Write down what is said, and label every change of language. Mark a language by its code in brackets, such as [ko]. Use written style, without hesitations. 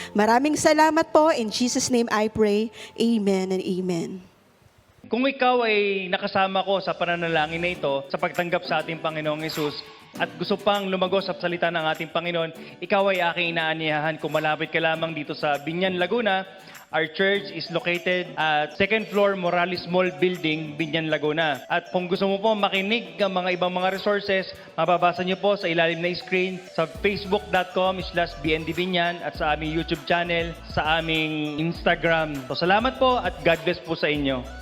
[tl] Maraming salamat po. [en] In Jesus' name I pray. Amen and amen. [tl] Kung ikaw ay nakasama ko sa pananalangin na ito, sa pagtanggap sa ating Panginoong Hesus, at gusto pang lumagos sa salita ng ating Panginoon, ikaw ay aking inaanyayahan kung malapit ka lamang dito sa Binyan, Laguna. [en] Our church is located at 2nd floor Morales Mall Building, Binyan, Laguna. [tl] At kung gusto mo po makinig ng mga ibang mga resources, mababasa niyo po sa ilalim na screen sa facebook.com/bndbinyan at sa aming YouTube channel, sa aming Instagram. So salamat po at [en] God bless [tl] po sa inyo.